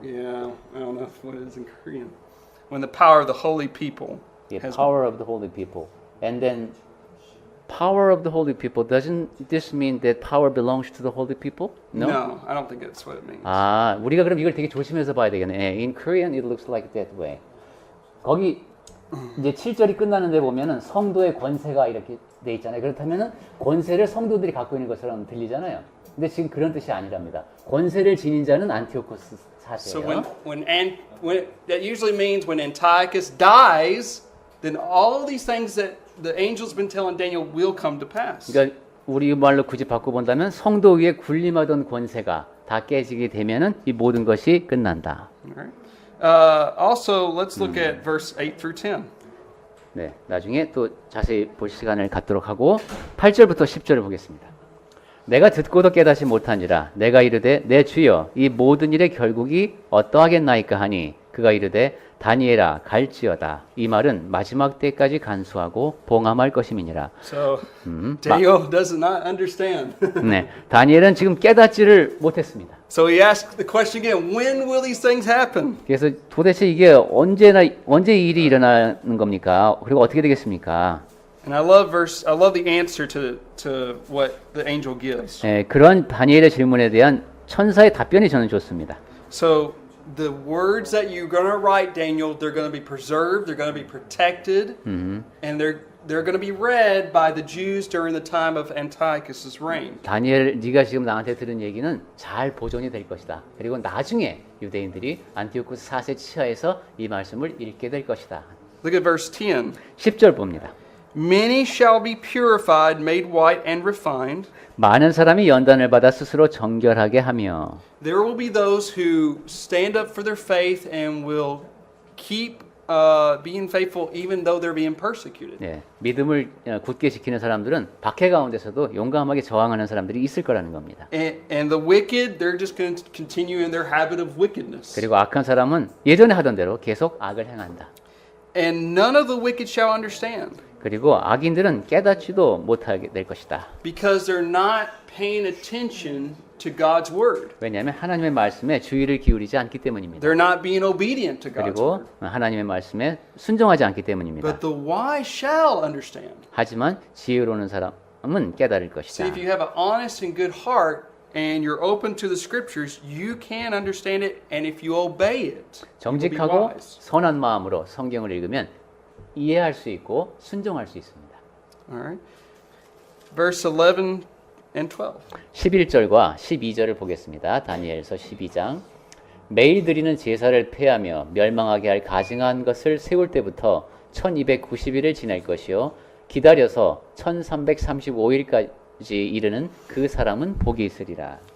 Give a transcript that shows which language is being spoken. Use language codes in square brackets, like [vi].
[en] Yeah, I don't know what it is in Korean. When the power of the holy people has power of the holy people, and then power of the holy people, doesn't this mean that power belongs to the holy people? No, I don't think that's what it means. [ko] 우리가 그럼 이걸 되게 조심해서 봐야 되겠네. [en] In Korean it looks like that way. [ko] 거기 이제 7절이 끝나는데 보면은 성도의 권세가 이렇게 돼 있잖아요. 그렇다면은 권세를 성도들이 갖고 있는 것처럼 들리잖아요. 근데 지금 그런 뜻이 아니랍니다. 권세를 지닌 자는 안티오코스 [en] So [ko] 사세요. [en] when that usually means when Antiochus dies, then all these things that the angel's been telling Daniel will come to pass. [ko] 그러니까 우리 말로 굳이 바꿔 본다면 성도 위에 군림하던 권세가 다 깨지게 되면은 이 모든 것이 끝난다. [en] Alright. Also, let's look at verse 8 through 10. [ko] 네, 나중에 또 자세히 볼 시간을 갖도록 하고 8절부터 10절을 보겠습니다. 내가 듣고도 깨닫지 못하니라 내가 이르되 내 주여 이 모든 일의 결국이 어떠하겠나이까 하니 그가 이르되 다니엘아 갈지어다 이 말은 마지막 때까지 간수하고 봉함할 것임이니라. [en] So Daniel does not understand. [ko] 네, 다니엘은 지금 깨닫지를 못했습니다. [en] So he asked the question again, when will these things happen? [ko] 그래서 도대체 이게 언제 이 일이 일어나는 겁니까? 그리고 어떻게 되겠습니까? [en] And I love the answer to what the angel gives. [ko] 네, 그런 다니엘의 질문에 대한 천사의 답변이 저는 좋습니다. [en] So the words that you're going to write, Daniel, they're going to be preserved, they're going to be protected, and they're going to be read by the Jews during the time of Antiochus's reign. [ko] 다니엘, 네가 지금 나한테 들은 얘기는 잘 보존이 될 것이다. 그리고 나중에 유대인들이 안티오쿠스 4세 치하에서 이 말씀을 읽게 될 것이다. [en] Look at verse 10. [ko] 10절 봅니다. [en] Many shall be purified, made white, and refined. [ko] 많은 사람이 연단을 받아 스스로 정결하게 하며 [en] There will be those who stand up for their faith and will keep being faithful even though they're being persecuted. [ko] 네, 믿음을 굳게 지키는 사람들은 박해 가운데서도 용감하게 저항하는 사람들이 있을 거라는 겁니다. [en] And the wicked, they're just going to continue in their habit of wickedness. [ko] 그리고 악한 사람은 예전에 하던 대로 계속 악을 행한다. [en] And none of the wicked shall understand. [ko] 그리고 악인들은 깨닫지도 못하게 될 것이다. [en] Because they're not paying attention to God's word. [ko] 왜냐하면 하나님의 말씀에 주의를 기울이지 않기 때문입니다. [en] They're not being obedient to God's [ko] 그리고 [en] word. [ko] 하나님의 말씀에 순종하지 않기 때문입니다. [en] But the wise shall understand. [ko] 하지만 지혜로운 사람은 깨달을 것이다. [en] See, if you have an honest and good heart and you're open to the scriptures, you can understand it, and if you obey it, you'll be [ko] 정직하고 [en] wise. [ko] 선한 마음으로 성경을 읽으면 이해할 수 있고 순종할 수 있습니다. [en] All right. Verse 11 and 12. [ko] 11절과 12절을 보겠습니다. 다니엘서 12장. 매일 드리는 제사를 폐하며 멸망하게 할 가증한 것을 세울 때부터 1290일을 지날 것이요 기다려서 1335일까지 이르는 그 사람은 복이 있으리라.